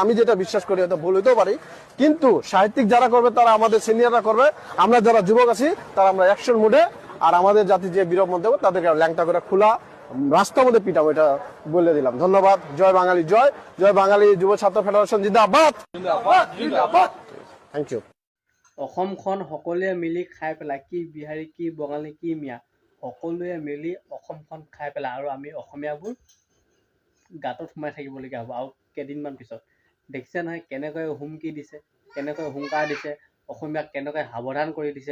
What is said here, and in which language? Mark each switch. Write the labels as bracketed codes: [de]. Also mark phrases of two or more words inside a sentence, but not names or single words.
[bn] আমি যেটা বিশ্বাস করি, হয়তো ভুল হইতেও পারি, কিন্তু সাহিত্যিক যারা করবে তারা আমাদের সিনিয়ররা করবে, আমরা যারা যুবক আছি তারা আমরা [en] action mood, [bn] আর আমাদের জাতি যে বিরোধ মধ্যে তাদেরকে ল্যাংটা করে খোলা রাস্তার মধ্যে পিটাবো, এটা বলে দিলাম। ধন্যবাদ। জয় বাঙালি, জয় জয় বাঙালি যুব ছাত্র ফেডারেশন জিন্দাবাদ। [en] Thank you. [as] অসমখন সকলোৱে মিলি খাই পেলাই, কি বিহাৰী কি বঙালী কি মিয়া, সকলোৱে মিলি অসমখন খাই পেলাই আৰু আমি অসমীয়াবোৰ গাঁতত সোমাই থাকিবলগীয়া হ'ব। আৰু কেইদিনমান পিছত দেখিছে নহয় কেনেকৈ হুমকি দিছে, কেনেকৈ হুংকাৰ দিছে, অসমীয়াক কেনেকৈ সাৱধান কৰি দিছে।